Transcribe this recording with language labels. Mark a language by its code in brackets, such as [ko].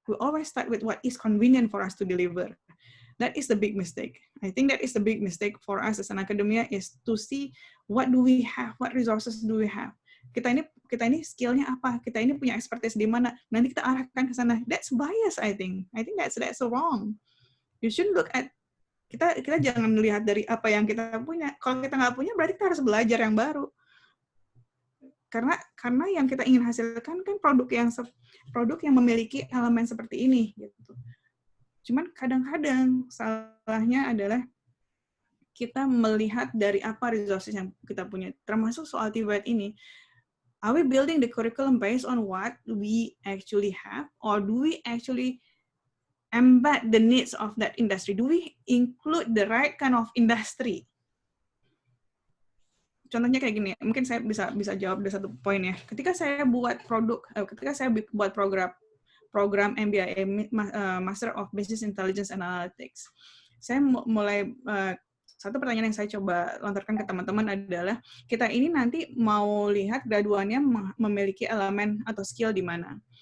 [en] We always start with what is convenient for us to deliver. That is the big mistake. I think that is the big mistake for us as an academia, is to see what do we have, what resources do we have. [id] Kita ini skillnya apa? Kita ini punya expertise di mana? Nanti kita arahkan ke sana. [en] That's bias, I think. [id] I think that's wrong. You should look at kita jangan melihat dari apa yang kita punya. Kalau kita nggak punya, berarti kita harus belajar yang baru. Karena yang kita ingin hasilkan kan produk yang memiliki elemen seperti ini gitu. Cuman kadang-kadang salahnya adalah kita melihat dari apa resources yang kita punya, termasuk soal TVET ini. [en] Are we building the curriculum based on what we actually have, or do we actually embed the needs of that industry? Do we include the right kind of industry? [id] Contohnya kayak gini, mungkin saya bisa jawab dari satu poin ya. Ketika saya buat program MBA, Master of Business Intelligence and Analytics, saya mulai satu pertanyaan yang saya coba lontarkan ke teman-teman adalah, kita ini nanti mau lihat graduannya memiliki elemen atau skill di mana.